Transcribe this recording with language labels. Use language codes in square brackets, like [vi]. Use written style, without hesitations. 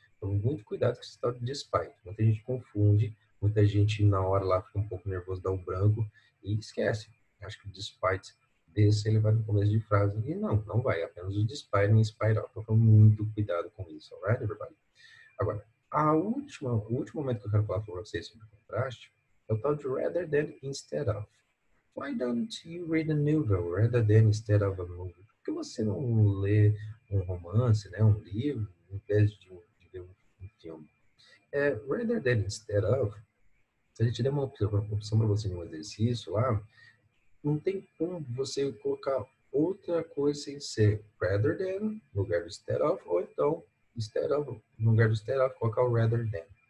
[pt] Tome muito cuidado com esse tal de despite. Muita gente confunde, muita gente na hora lá fica um pouco nervoso, dá um branco e esquece. Acho que o despite desse ele vai no começo de frase e não vai, apenas o despite e spite of. Então, muito cuidado com isso, [en] alright, everybody? [pt] Agora, o último momento que eu quero falar para vocês sobre o contraste é o tal de [en] rather than instead of. Why don't you read a novel rather than instead of a movie? [pt] Por que você não lê um romance, né, um livro, em vez de ver um filme? [en] Rather than instead of, [pt] se a gente der uma opção para você em um exercício lá, não tem como você colocar outra coisa sem ser rather than no lugar do instead of, ou então instead of no lugar do instead of, colocar o rather than.